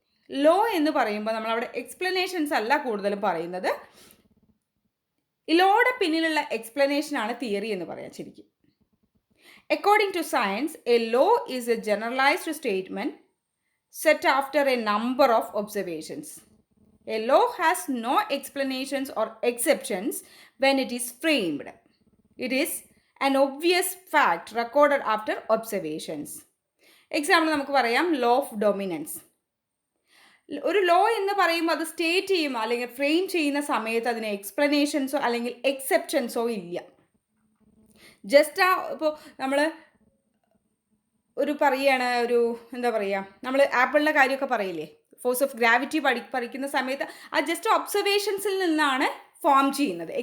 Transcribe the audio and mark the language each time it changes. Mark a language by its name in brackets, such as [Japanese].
[Malayalam] Law എന്ന് പറയുമ്പോൾ നമ്മളവിടെ എക്സ്പ്ലനേഷൻസ് അല്ല കൂടുതലും പറയുന്നത്, ലോയുടെ പിന്നിലുള്ള എക്സ്പ്ലനേഷനാണ് തിയറി എന്ന് പറയാം ശരിക്കും. [English] According to science, a law is a generalised statement set after a number of observations. A law has no explanations or exceptions when it is framed. It is an obvious fact recorded after observations. [Malayalam] Example നമുക്ക് പറയാം law of dominance. ഒരു law എന്ന് പറയുമ്പോൾ അത് state ചെയ്യുമ്പോൾ അല്ലെങ്കിൽ frame ചെയ്യുന്ന സമയത്ത് അതിന് എക്സ്പ്ലനേഷൻസോ അല്ലെങ്കിൽ എക്സെപ്ഷൻസോ ഇല്ല. ജസ്റ്റ് ഇപ്പോൾ നമ്മൾ പറയുകയാണ്, എന്താ പറയുക, നമ്മൾ ആപ്പിളിൻ്റെ കാര്യമൊക്കെ പറയില്ലേ, ഫോഴ്സ് ഓഫ് ഗ്രാവിറ്റി പഠിക്കുന്ന സമയത്ത് ആ ജസ്റ്റ് ഒബ്സർവേഷൻസിൽ നിന്നാണ് ഫോം ചെയ്യുന്നത്.